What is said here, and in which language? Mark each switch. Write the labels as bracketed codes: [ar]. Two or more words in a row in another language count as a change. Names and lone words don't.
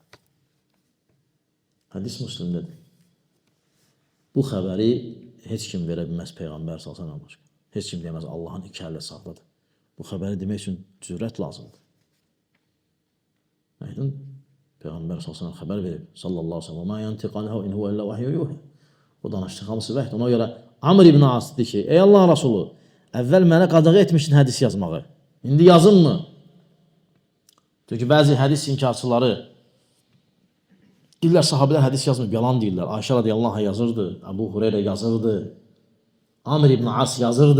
[az] Hədis Müslimdədir. Bu xəbəri heç kim verə bilməz Peyğəmbər [ar] صلى الله عليه وسلم [az] başqa. Heç kim deyəməz Allahın iki əli sağdadır. Bu xəbəri demək üçün cürət lazımdır. Aydın? Peyğəmbər [ar] صلى الله عليه وسلم [az] xəbər verib. [ar] صلى الله عليه وسلم. "ما ينطق عنه إن هو إلا وحي يوحى." [az] O danışdı hamısı vəhd. Ona görə Amr ibn As dedi ki, ey Allah Rasulü, əvvəl mənə qadağa etmişdin hədis yazmağı. İndi yazınmı? Çünki bəzi hədis inkarçıları deyirlər sahabələr hədis yazmır, yalan deyirlər. Ayşə [ar] رضي الله عنه [az] yazırdı, Əbu Hüreyrə yazırdı, Amr ibn As yazırdı.